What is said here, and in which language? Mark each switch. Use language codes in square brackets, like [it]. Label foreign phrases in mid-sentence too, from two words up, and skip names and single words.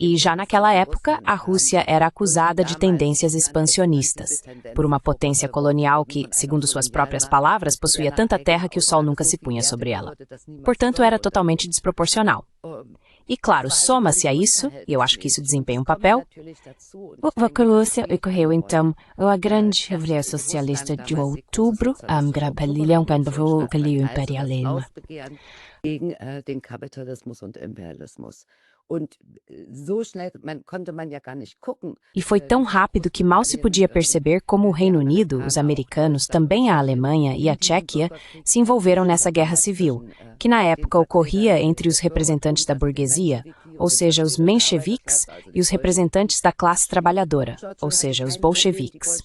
[pt] E já naquela época, a Rússia era acusada de tendências expansionistas, por uma potência colonial que, segundo suas próprias palavras, possuía tanta terra que o sol nunca se punha sobre ela. Portanto, era totalmente desproporcional. E claro, soma-se a isso, e eu acho que isso desempenha um papel, a Rússia ocorreu então a grande revolução socialista de outubro, quando o imperialismo. [de] Gegen den Kapitalismus und Imperialismus. Und so schnell konnte man ja gar nicht gucken. [pt] E foi tão rápido que mal se podia perceber como o Reino Unido, os americanos, também a Alemanha e a Tchequia se envolveram nessa guerra civil, que na época ocorria entre os representantes da burguesia, ou seja, os mencheviques, e os representantes da classe trabalhadora, ou seja, os bolcheviques.